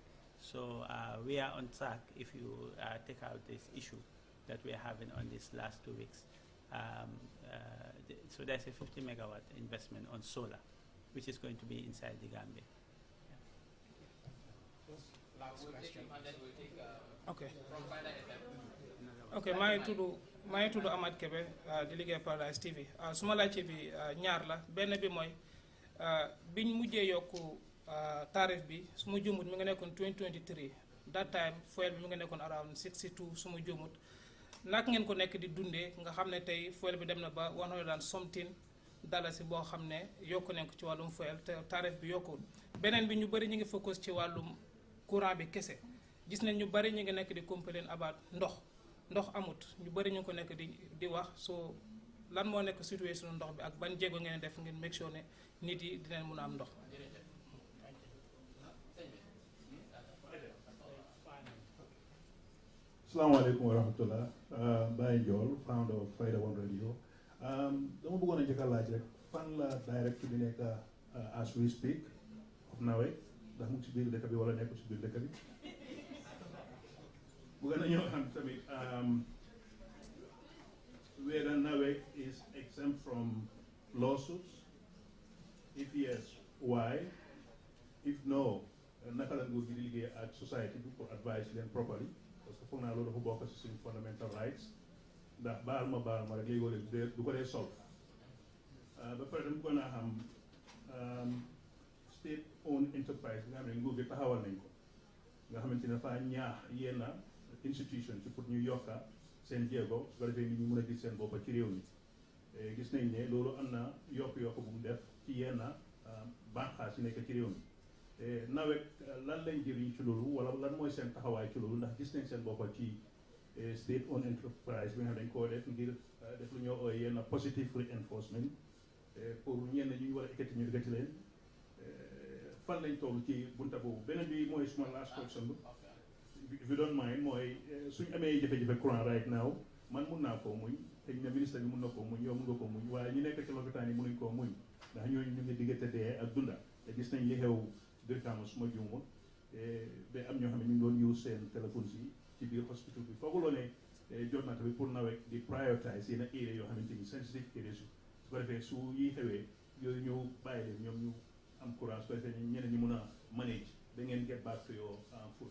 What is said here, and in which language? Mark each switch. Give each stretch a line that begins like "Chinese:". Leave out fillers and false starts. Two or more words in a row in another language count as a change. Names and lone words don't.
English: So we are on track if you take out this issue that we are having on these last 2 weeks. So there's a 50 megawatt investment on solar, which is going to be inside the Gambia. Last question. And then we'll take Okay. from Final FM.
Wolof: Okay, maa ngi tudd Ahmad Kebe di liggéey Paradise TV su ma laajte bi ñaar la benn bi mooy biñ mujjee yokku tarif bi su ma juumut mi nga nekkoon 2023 that time fuel bi mi nga nekkoon around 62 su ma juumut nak ngeen ko nekk di dundee nga xam ne tey fuel bi dem na ba 100
English: and something
Wolof: dalasi boo xam ne yokku nañ ko ci wàllum fuel te tarif bi yokkul beneen bi ñu bëri ñu ngi focus ci wàllum courant bi kese gis nañ ñu bëri ñu ngi nekk di
English: complain about
Wolof: ndox amut ñu bëri ñu ko nekk di wax so lan moo nekk situation ndox bi ak ban jéego ngeen def ngeen
English: make sure
Wolof: ne nit yi dinañ mën a am ndox.
Arabic: السلام عليكم ورحمة الله.
English: Baye Ndiol, founder of Fayda One Radio.
Wolof: Dama bëggoon a njëkk a laaj rek fan la direct bi nekk
English: as we speak of
Wolof: NAWEC ndax mu ngi si biir dëkk bi wala nekkul si biir dëkk bi. Bëgg nañoo xam tamit
English: whether NAWEC is exempt from lawsuits. If yes, why? If no,
Wolof: naka la nguur gi di liggéey ak society bi pour advise leen properly.
French: Parce que
Wolof: foog naa loolu dafa bokk ci suñu
English: fundamental rights
Wolof: ndax baal ma rek léegi du ko dee solve ba pare dama ko naa xam
English: state owned enterprise
Wolof: bi nga xam ne nguur gi taxawal nañ ko nga xamante ne dafa ñaax yenn institution ci pour ñu yokka seen jéego su ko defee nit ñi mën a gis seen bopp ci réew mi gis nañ ne loolu am na yokk bu mu def ci yenn banqaas yi nekk ci réew mi NAWEC lan lañ jëriñ ci loolu wala lan mooy seen taxawaay ci loolu ndax gis nañ seen boppa ci
English: state owned enterprise
Wolof: bi nga xam dañ koo def ngir def lu ñoo ooy yenn
English: positive reinforcement
Wolof: pour ñenn ñu war a ekkati ñu ekkati leen fan lañ toll ci bunta boobu beneen bi mooy suma
English: last question
Wolof: bi
English: if you don't mind
Wolof: mooy suñ amee jafe-jafe courant
English: right now
Wolof: man mun naa koo muñ te ñu ne ministre bi mun na koo muñ yow mun nga koo muñ waaye ñu nekk ci lopitaan yi mënuñ koo muñ ndax ñooñu ñu ngi diggante dee ak dunda te gis nañ li xew Birkama suma juumoon ba am ñoo xam ne ñu ngi doon use seen téléphone si ci biir hospital bi fooguloo ne jot na tamit pour NAWEC di prioritize yenn area yoo xamante ni
English: sensitive areas
Wolof: su ko defee su yi xewee yooyu ñu bàyyi leen ñoom ñu am courage su ko defee ñeneen ñi mun a manage da ngeen
English: get back to your food.